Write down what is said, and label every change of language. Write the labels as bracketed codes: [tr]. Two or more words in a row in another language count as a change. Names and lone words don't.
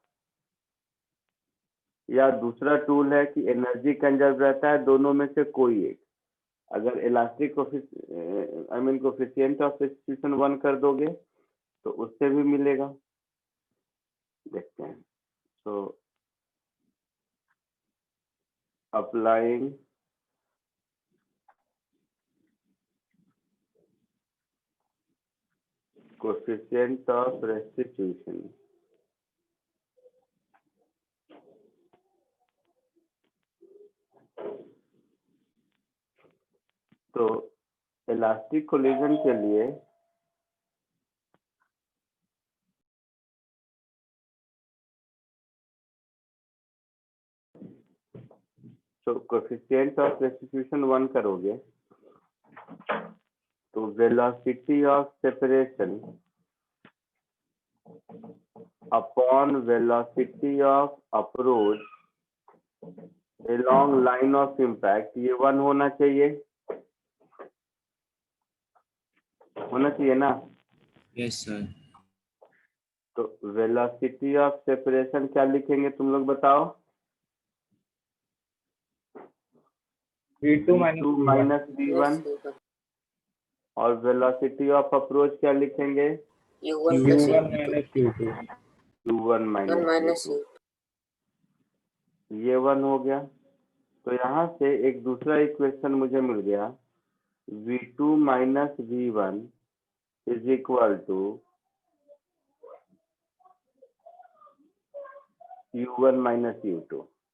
[hi] या दूसरा टूल है कि [en] energy conserve [hi] रहता है, दोनों में से कोई एक। अगर [en] elastic coefficient of restitution [hi] 1 कर दोगे तो उससे भी मिलेगा। देखते हैं। तो [en] applying coefficient of restitution, [hi] तो [en] elastic collision [hi] के लिए तो [en] coefficient of restitution [hi] 1 करोगे तो [en] velocity of separation upon velocity of approach along line of impact, [hi] ये 1 होना चाहिए ना। [en] yes sir. [hi] तो [en] velocity of separation [hi] क्या लिखेंगे तुम लोग बताओ? V2 [en] minus v1. [hi] और [en] velocity of approach [hi] क्या लिखेंगे? [en] U1 plus U1 U2 minus U2। u1 1 minus U2। U2। [hi] ये 1 हो गया। तो यहाँ से एक दूसरा इक्वेशन मुझे मिल गया, [en] v2 minus v1 is equal to u1 minus u2.